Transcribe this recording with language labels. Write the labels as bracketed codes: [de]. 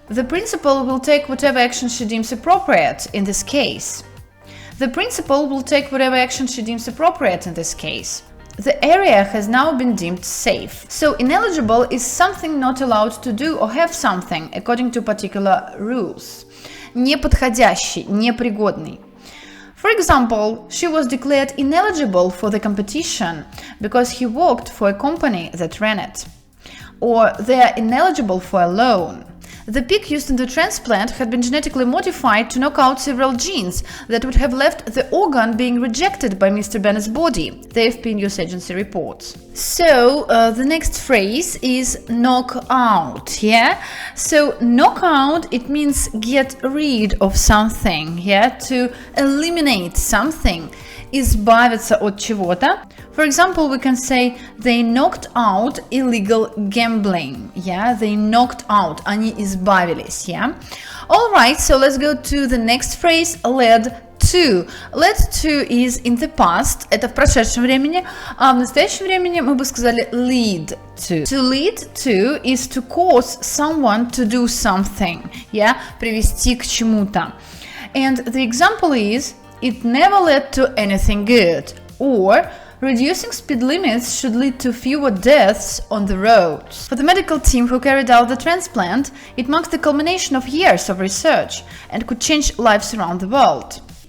[en] The principal will take whatever action she deems appropriate in this case. The principal will take whatever action she deems appropriate in this case. The area has now been deemed safe. So ineligible is something not allowed to do or have something according to particular rules. [ru] Неподходящий, непригодный. [en] For example, she was declared ineligible for the competition because he worked for a company that ran it. Or they are ineligible for a loan. The pig used in the transplant had been genetically modified to knock out several genes that would have left the organ being rejected by Mr. Bennett's body, the AFP News Agency reports. So, the next phrase is knock out, yeah? So, knock out, it means get rid of something, yeah? To eliminate something, [ru] избавиться от чего-то. [en] For example, we can say they knocked out illegal gambling. Yeah, they knocked out. [ru] Они избавились. [en] Yeah. All right. So let's go to the next phrase. Led to. Led to is in the past. [ru] Это в прошедшем времени. А в настоящем времени мы бы сказали [en] lead to. To lead to is to cause someone to do something. [ru] Yeah, привести к чему-то. [en] And the example is, it never led to anything good. Or reducing speed limits should lead to fewer deaths on the roads. For the medical team who carried out the transplant, it marks the culmination of years of research and could change lives around the world.